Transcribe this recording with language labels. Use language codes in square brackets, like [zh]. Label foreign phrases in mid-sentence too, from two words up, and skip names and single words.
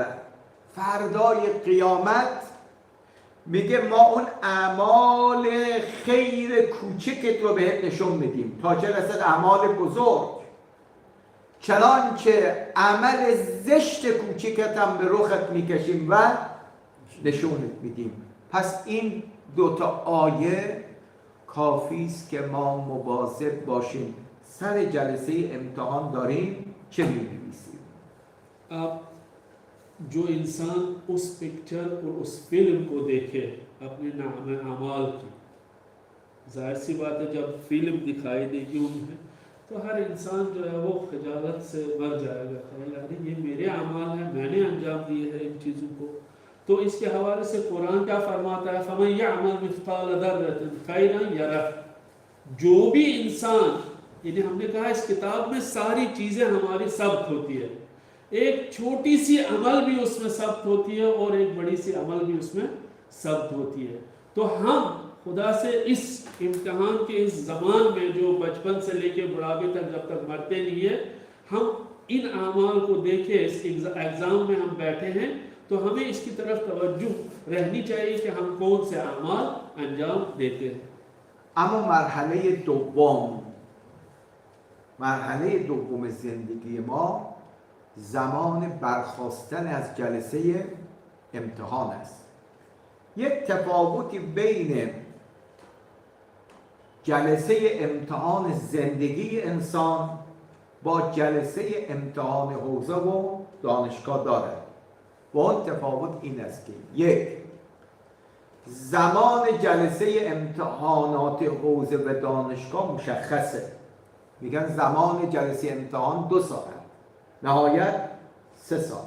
[fa] فردای قیامت میگه ما اون اعمال خیر کوچکت رو بهت نشون میدیم تا چه رسد اعمال بزرگ، چنانچه عمل زشت کوچکت هم به رخت میکشیم و نشونت میدیم. پس این دوتا آیه کافی است که ما مواظب باشیم سر جلسه امتحان داریم چه می‌نویسیم. [hi] अब जो इंसान उस पिक्चर और उस फिल्म को देखे अपने नाम अमाल की, जाहिर सी बात है जब फिल्म दिखाई देगी उन्हें तो हर इंसान जो है वो खजालत से मर जाएगा। यानी ये मेरे अमाल हैं, मैंने अंजाम दिए हैं इन चीज़ों को। तो इसके हवाले से कुरान क्या फरमाता है, [ar] فمن يعمل مثقال ذرة خيرا يره, [hi] जो भी इंसान, यानी हमने कहा इस किताब में सारी चीज़ें हमारी सब्त होती है, एक छोटी सी अमल भी उसमें सब्त होती है और एक बड़ी सी अमल भी उसमें सब्त होती है। तो हम खुदा से इस इम्तिहान के इस ज़मान में जो बचपन से लेके बुढ़ापे तक जब तक मरते नहीं है, हम इन अमाल को देखें, इस एग्ज़ाम में हम बैठे हैं तो हमें इसकी तरफ तवज्जो रहनी चाहिए कि हम कौन से अमाल अंजाम देते हैं। [fa] اما مرحله دوم زندگی ما زمان برخاستن از جلسه امتحان است. یک تفاوتی بین جلسه امتحان زندگی انسان با جلسه امتحان حوزه و دانشگاه دارد و اون تفاوت این است که یک، زمان جلسه امتحانات حوزه و دانشگاه مشخصه، میگن زمان جلسه امتحان 2 ساعت، نهایت 3 ساعت.